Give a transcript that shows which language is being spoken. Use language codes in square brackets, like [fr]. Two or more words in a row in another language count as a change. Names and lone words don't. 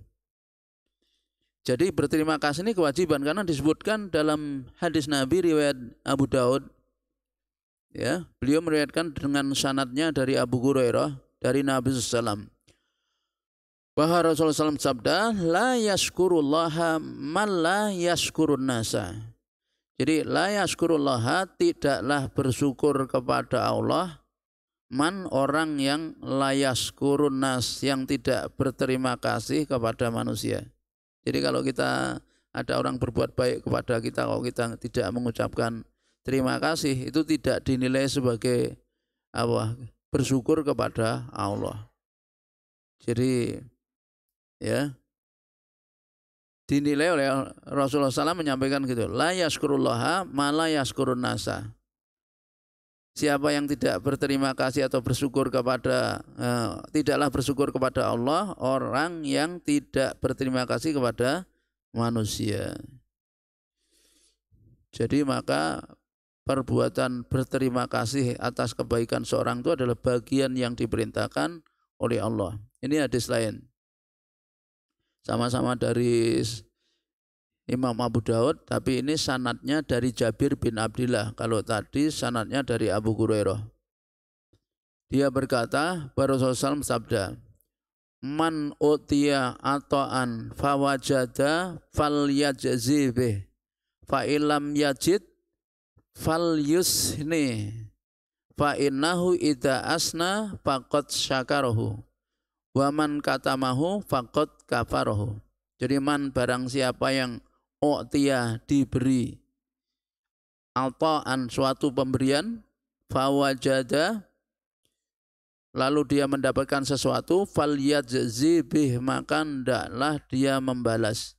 [id] Jadi berterima kasih ini kewajiban karena disebutkan dalam hadis Nabi riwayat Abu Daud. Ya, beliau meriwayatkan dengan sanadnya dari Abu Hurairah dari Nabi SAW. Bahwa Rasulullah SAW sabda, [ar] لا يشكر الله من لا يشكر الناس. [id] Jadi [ar] لا يشكر الله [id] tidaklah bersyukur kepada Allah man orang yang [ar] لا يشكرون الناس [id] yang tidak berterima kasih kepada manusia. Jadi kalau kita ada orang berbuat baik kepada kita, kalau kita tidak mengucapkan terima kasih, itu tidak dinilai sebagai apa? Bersyukur kepada Allah. Jadi ya dinilai oleh Rasulullah SAW menyampaikan gitu, [ar] لا يشكر الله ما لا يشكرون الناس. [id] Siapa yang tidak berterima kasih atau bersyukur kepada tidaklah bersyukur kepada Allah, orang yang tidak berterima kasih kepada manusia. Jadi maka perbuatan berterima kasih atas kebaikan seorang itu adalah bagian yang diperintahkan oleh Allah. Ini hadis lain. Sama-sama dari Imam Abu Daud, tapi ini sanadnya dari Jabir bin Abdillah. Kalau tadi sanadnya dari Abu Hurairah. Dia berkata, Rasulullah SAW sabda, [ar] من أوتي عطاء فوجد فليجز به فإن لم يجد فليثن فإنه إذا أثنى فقد شكره ومن كتمه فقد كفره. [id] Jadi man barang siapa yang u'tiya diberi ata'an suatu pemberian, fawajada lalu dia mendapatkan sesuatu, [ar] فليجز به [id] maka hendaklah dia membalas.